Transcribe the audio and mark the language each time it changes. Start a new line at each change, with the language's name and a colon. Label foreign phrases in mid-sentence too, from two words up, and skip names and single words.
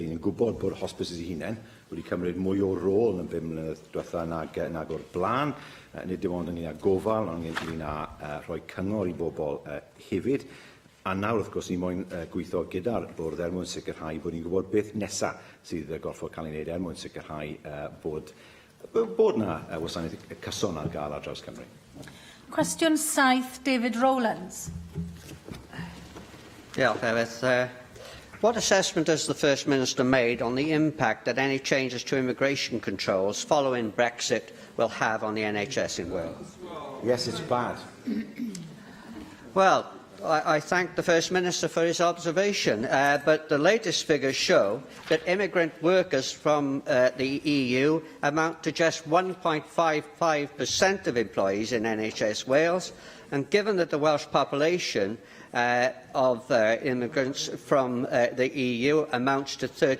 Welsh: Ni'n gwybod bod hospices eu hunain wedi cymryd mwy o rôl yn 5 mlynedd diwetha nag o'r blaen, nid dim ond ynglyn â gofal, ond ynglyn â rhoi cyngor i bobl hefyd. A nawr, wrth gwrs, ni moyn gweithio gyda'r bwrdd mwyn sicrhau bod ni'n gwybod beth nesaf sydd gorfod cael ei wneud mwyn sicrhau bod yna wasanaeth cyson ar gael ar draws Cymru. Cwestiwn 7, David Rowlands.
English: What assessment has the First Minister made on the impact that any changes to immigration controls following Brexit will have on the NHS in Wales? Yes, it's bad. Well, I thank the First Minister for his observation, but the latest figures show that immigrant workers from the EU amount to just 1.55% of employees in NHS Wales, and given that the Welsh population of immigrants from the EU amounts to